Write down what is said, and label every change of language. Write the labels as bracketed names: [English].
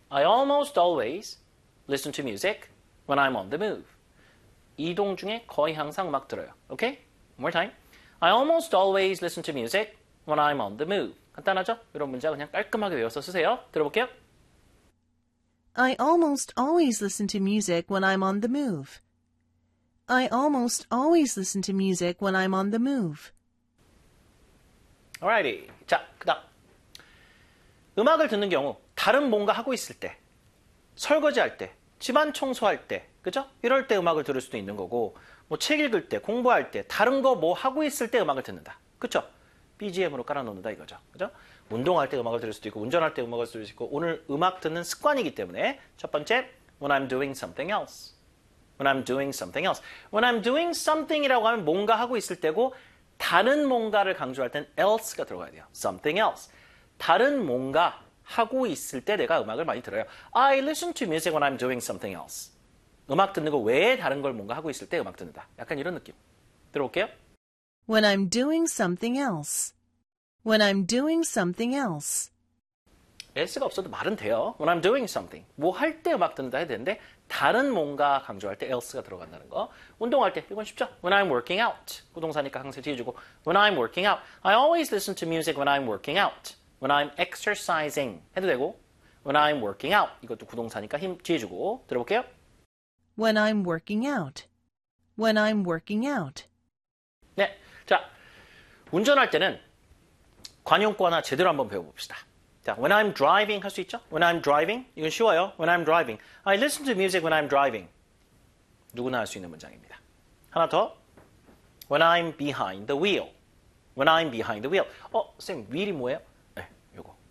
[English] I almost always listen to music when I'm on the move. [Korean] 이동 중에 거의 항상 음악 들어요. [English] Okay? One more time. I almost always listen to music when I'm on the move. [Korean] 간단하죠? 이런 문장 그냥 깔끔하게 외워서 쓰세요. 들어볼게요. [English] I almost always listen to music when I'm on the move. I almost always listen to music when I'm on the move. Alrighty. [Korean] 자, 그다음. 음악을 듣는 경우, 다른 뭔가 하고 있을 때, 설거지 할 때, 집안 청소할 때, 그죠? 이럴 때 음악을 들을 수도 있는 거고, 뭐책 읽을 때, 공부할 때, 다른 거뭐 하고 있을 때 음악을 듣는다. 그쵸? BGM으로 깔아놓는다 이거죠. 그죠? 운동할 때 음악을 들을 수도 있고, 운전할 때 음악을 들을 수 있고, 오늘 음악 듣는 습관이기 때문에, 첫 번째, [English] when I'm doing something else. when I'm doing something else. [Korean] when I'm doing something이라고 하면 뭔가 하고 있을 때고, 다른 뭔가를 강조할 땐 else가 들어가야 돼요. something else. 다른 뭔가 하고 있을 때 내가 음악을 많이 들어요. [English] I listen to music when I'm doing something else. [Korean] 음악 듣는 거 외에 다른 걸 뭔가 하고 있을 때 음악 듣는다. 약간 이런 느낌. 들어볼게요. [English] When I'm doing something else. When I'm doing something else. [Korean] S가 없어도 말은 돼요. [English] When I'm doing something. [Korean] 뭐할때 음악 듣는다 해야 되는데, 다른 뭔가 강조할 때 else가 들어간다는 거. 운동할 때, 이건 쉽죠? [English] When I'm working out. [Korean] 구동사니까 항상 뒤에 주고. [English] When I'm working out. I always listen to music when I'm working out. When I'm exercising. [Korean] 해도 되고. [English] When I'm working out. [Korean] 이것도 구동사니까 힘 뒤에 주고. 들어볼게요. [English] When I'm working out. When I'm working out. [Korean] 네. 자, 운전할 때는 관용구 하나 제대로 한번 배워봅시다. [English] 자, when I'm driving [Korean] 할수 있죠? [English] when I'm driving? [Korean] 이건 쉬워요. [English] when I'm driving. I listen to music when I'm driving. [Korean] 누구나 할수 있는 문장입니다. 하나 더. [English] when I'm behind the wheel. when I'm behind the wheel. [Korean] 쌤, wheel이 뭐예요? 네, 요거.